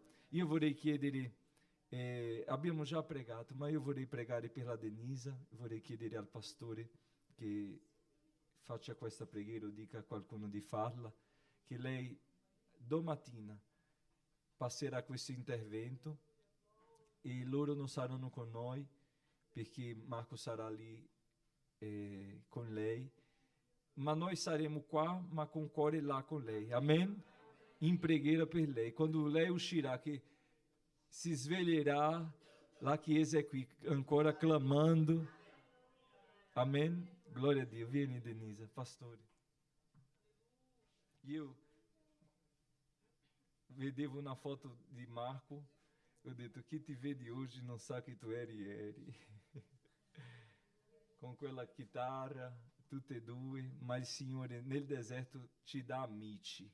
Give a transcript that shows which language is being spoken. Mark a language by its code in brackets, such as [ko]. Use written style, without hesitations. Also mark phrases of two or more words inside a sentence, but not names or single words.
[it] Io vorrei chiedere, abbiamo già pregato, ma io vorrei pregare per la Denisa, vorrei chiedere al pastore che faccia questa preghiera o dica a qualcuno di farla, che lei domattina passerà questo intervento e loro non saranno con noi perché Marco sarà lì con lei, ma noi saremo qua, ma con il cuore là con lei. Amen? In preghiera per lei. Quando lei uscirà, che si sveglierà, la Chiesa è qui ancora clamando. Amen? Glória a Dio. Vieni, Denisa, pastore. Io vedevo una foto di Marco, ho detto, chi ti vedi oggi non sa che tu eri ieri. Con quella chitarra, tutte e due, ma il Signore nel deserto ci dà amici.